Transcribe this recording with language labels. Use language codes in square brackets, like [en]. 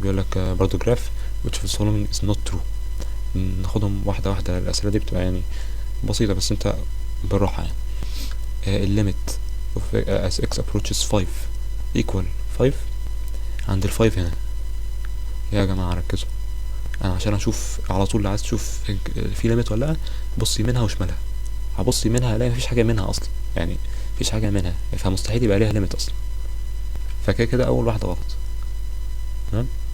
[ar] بيقول لك برضو جراف [en] which of the following is not true. [ar] ناخدهم واحدة واحدة، الأسئلة دي بتبقى يعني بسيطة بس انت بالراحة يعني. الليميت [en] of as x approaches 5 equal 5. [ar] عند ال5 هنا يا جماعة ركزوا، انا عشان اشوف على طول، عايز تشوف في ليميت ولا لا، بص يمينها وشمالها. هبص يمينها الاقي مفيش حاجة منها اصلا، يعني مفيش حاجة منها، فمستحيل يبقى ليها ليميت اصلا، فكده كده اول واحدة غلط. تمام.